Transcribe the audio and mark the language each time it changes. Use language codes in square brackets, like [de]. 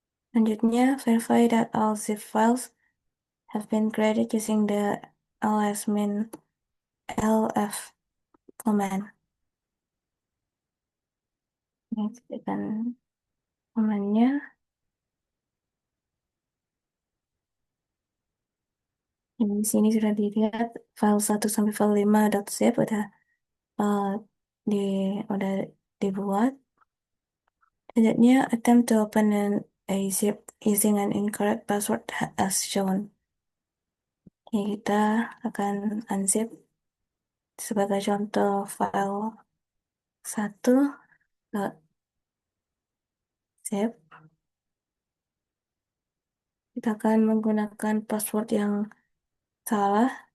[en] Selanjutnya, verify that all zip files have been created using the lsmin lf command. [id] Ini tekan komennya. Di sini sudah dilihat file 1 sampai file 5.zip uh, di udah dibuat. [en] Selanjutnya attempt to open a zip using an incorrect password as shown. [id] Ini kita akan unzip sebagai contoh file 1.zip. Kita akan menggunakan password yang salah.